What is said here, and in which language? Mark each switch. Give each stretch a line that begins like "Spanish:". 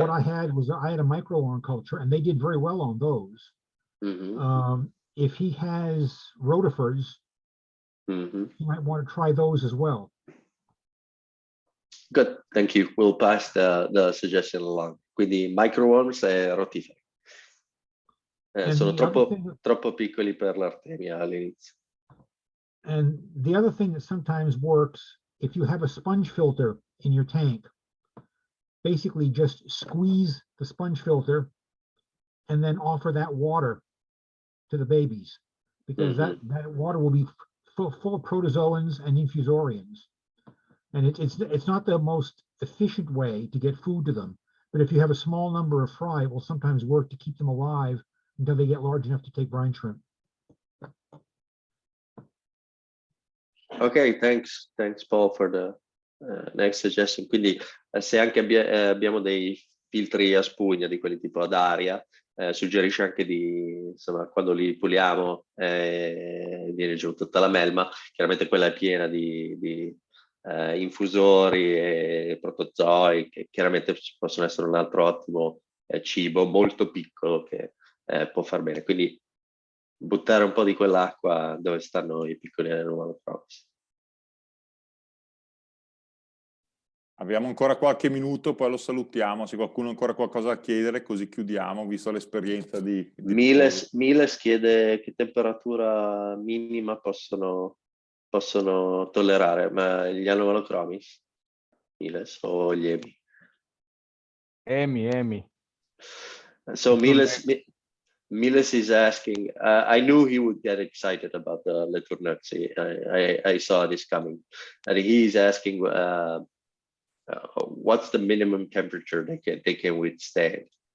English: what I had was a microworm culture, and they did very well on those. If he has rotifers, you might want to try those as well. Good, thank you. We'll pass the suggestion along.
Italian: Quindi microworms e rotiferi. Sono troppo piccoli per l'artemia all'inizio.
English: And the other thing that sometimes works, if you have a sponge filter in your tank, basically just squeeze the sponge filter and then offer that water to the babies, because that water will be full of protozoans and infusorians. And it's not the most efficient way to get food to them, but if you have a small number of fry, it will sometimes work to keep them alive until they get large enough to take brine shrimp. Ok, thanks Paul for the next suggestion.
Italian: Quindi se anche abbiamo dei filtri a spugna di quelli tipo ad aria, suggerisce anche di, insomma, quando li puliamo viene giù tutta la melma. Chiaramente quella è piena di infusori e protozoi, che chiaramente possono essere un altro ottimo cibo molto piccolo che può far bene. Quindi buttare un po' di quell'acqua dove stanno i piccoli Anomalochromis. Abbiamo ancora qualche minuto, poi lo salutiamo. Se qualcuno ha ancora qualcosa da chiedere, così chiudiamo, visto l'esperienza di Miles chiede che temperatura minima possono tollerare, ma gli Anomalochromis? Miles o gli Emi? Emi.
English: So Miles is asking, I knew he would get excited about the Letourneurxi. I saw this coming. And he's asking, what's the minimum temperature they can withstand?